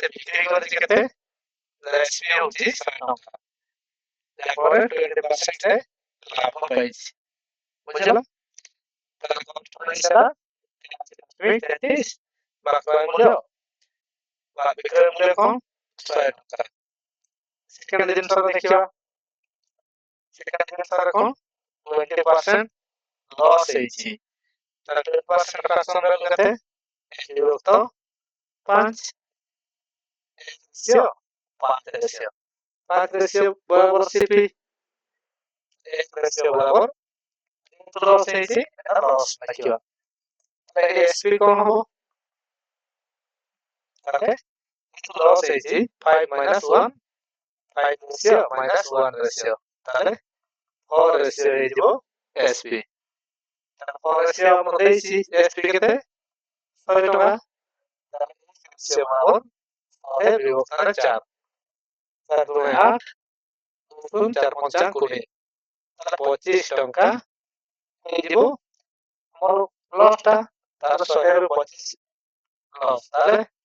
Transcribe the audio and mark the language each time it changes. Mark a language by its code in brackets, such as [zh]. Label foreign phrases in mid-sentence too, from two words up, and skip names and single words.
[or] ବିକ୍ରି କରିଛି କେତେ ଏସପି ହେଉଛି 100 ଟଙ୍କା ଯାହାଫଳରେ 20% ଲାଭ ପାଇଛି ବୁଝିଲ ତାହେଲେ କଷ୍ଟ ପ୍ରାଇସ୍ ହେଲା 33 ବା କ୍ରୟ ମୂଲ୍ୟ ବା ବିକ୍ରୟ ମୂଲ୍ୟ କଣ 100 ଟଙ୍କା ସେକେଣ୍ଡ ଜିନିଷ ଦେଖିବା ସେକେଣ୍ଡ ଜିନିଷରେ କଣ 20% ଲସ୍ ହେଇଛି ତାହେଲେ 20% ଫ୍ରାକ୍ସନ ଭ୍ୟାଲୁ କେତେ 1/5 ରେସିଓ 5 ରେସିଓ बराबर सीपी 1 ରେସିଓ बराबर लॉस ହେଇଛି ଏଟା ଲସ୍ ଦେଖିବା ତାହେଲେ ଏସପି କଣ ହବ ତାହେଲେ ଲସ୍ ହେଇଛି 5 - 1 5 ରେସିଓ - 1 ରେସିଓ ତାହେଲେ 4 ରେସିଓ ହେଇଯିବ एसपी ତାହେଲେ 4 ରେସିଓ ଆମର ଦେଇଛି एसपी କେତେ 100 ଟଙ୍କା ତାହେଲେ ରେସିଓ ବରାबर 100 ବିଭକ୍ତରେ 4 4 × 8 2 4 5 20 ତାହେଲେ 25 ଟଙ୍କା ହେଇଯିବ ଆମର ଲସ୍ ଟା ତାର 100 ରୁ 25 ଲସ୍ ତାହେଲେ